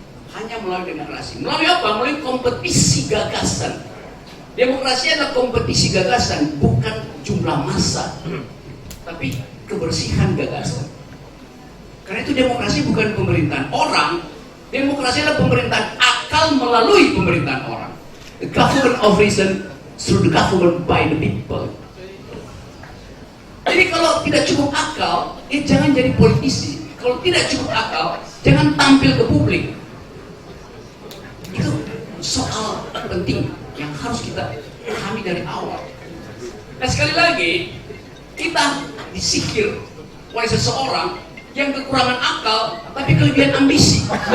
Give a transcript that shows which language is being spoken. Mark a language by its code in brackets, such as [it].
[id] Hanya melalui demokrasi. Melalui apa? Melalui kompetisi gagasan. Demokrasi adalah kompetisi gagasan, bukan jumlah massa, tapi kebersihan gagasan. Karena itu demokrasi bukan pemerintahan orang, demokrasi adalah pemerintahan akal melalui pemerintahan orang. [en] The government of reason through the government by the people. [id] Jadi kalau tidak cukup akal, jangan jadi politisi. Kalau tidak cukup akal, jangan tampil ke publik. Itu soal penting yang harus kita pahami dari awal. Nah, sekali lagi, kita disihir oleh seseorang yang kekurangan akal tapi kelebihan ambisi.